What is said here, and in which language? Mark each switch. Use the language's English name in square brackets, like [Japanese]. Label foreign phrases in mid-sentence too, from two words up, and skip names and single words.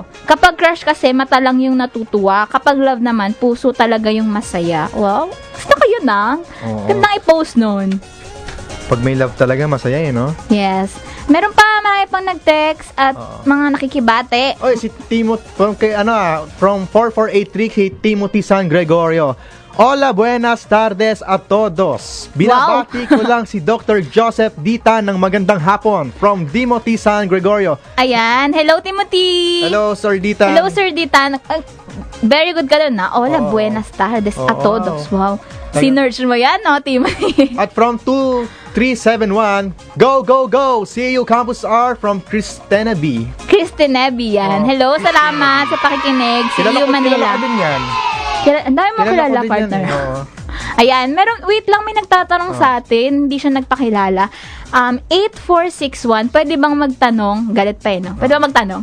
[Filipino] Kapag crush kasi, mata lang yung natutuwa. Kapag love naman, puso talaga yung masaya. Wow. Gusto ko yun, Gandang i-post nun. Pag may love talaga, masaya no? Yes. Meron pa marami pang nag-text at mga nakikibate. Oy, si Timothy from 4483 si Timothy San Gregorio. [Spanish] Hola, buenas tardes a todos. [Filipino] Binabati ko lang si Dr. Joseph Dita ng magandang hapon from Timothy San Gregorio. Ayan, hello Timothy. Hello Sir Dita. Hello Sir Dita. [English] Very good [Filipino] ka na. [Spanish] Hola, buenas tardes a todos. [Filipino] Wow. Sinerge mo yan, Timothy? [English] At from 2371, go, go, go! CEU Campus R from Christina B. [Filipino] Christina B yan. Hello, salamat sa pakikinig. CEU Manila. Kilala ko din yan. Ang dami mo kilala, ko din partner. yan, oo. Ayan, wait lang, may nagtatanong sa atin, hindi siya nagpakilala. 8461, pwede bang magtanong? Galit pa no? Pwede bang magtanong?